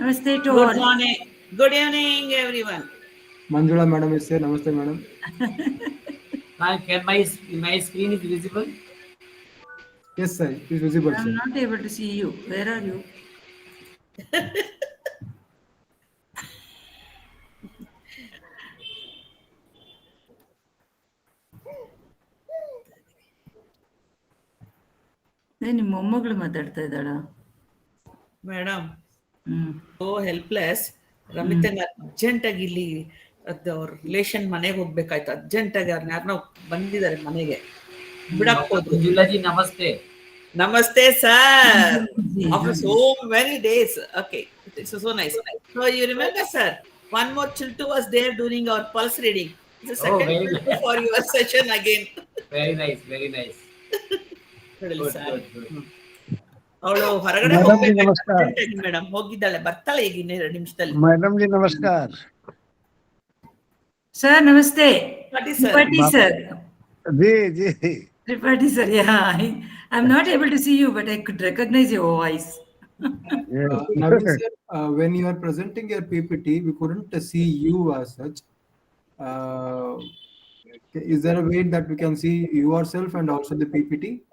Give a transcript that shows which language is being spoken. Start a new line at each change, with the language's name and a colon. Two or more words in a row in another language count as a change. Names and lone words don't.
English: Namaste to Good all. morning. Good evening, everyone. Manjula madam is here. Namaste madam. Can my screen is visible? Yes sir, it is visible I'm sir. not able to see you. Where are you?
Kannada: ನಿಮ್ಮ ಮೊಮ್ಮಗಳು ಮಾತಾಡ್ತಾ ಇದ್ದಾಳ
English: Madam, so helpless.
Kannada: ರಮಿತಂಗೆ ಅರ್ಜೆಂಟಾಗಿ ಇಲ್ಲಿ ಅವ್ರ ರಿಲೇಷನ್ ಮನೆಗೆ ಹೋಗ್ಬೇಕಾಯ್ತು. ಅರ್ಜೆಂಟಾಗಿ ಅವ್ರನ್ನ ಯಾರನ್ನೋ ಬಂದಿದ್ದಾರೆ ಮನೆಗೆ ಬಿಡಕ್ ಹೋದ್ರು. ಮಂಜುಲಾಜಿ ನಮಸ್ತೆ. ನಮಸ್ತೆ ಸರ್.
English: After so many days. Okay, it's so nice. So you remember, sir, one more chiltu was there during our pulse reading. It's a second chiltu for your session again. Very nice, very nice. Good. Good.
Kannada: ಅವಳು ಹೊರಗಡೆ ಹೋಗ್ಬೇಕು ಮೇಡಮ್, ಹೋಗಿದ್ದಾಳೆ, ಬರ್ತಾಳೆ ಈಗ ಇನ್ನೆರಡು ನಿಮಿಷದಲ್ಲಿ.
Hindi: मैडम जी नमस्कार.
Kannada: ಸರ್ ನಮಸ್ತೆ.
English: Tripathi sir.
Hindi: जी
English: Tripathi sir, yeah. I'm not able to see you, but I could recognize your voice. Navin sir, when you are presenting your PPT, we couldn't see you as such. Is there a way that we can see yourself and also the PPT?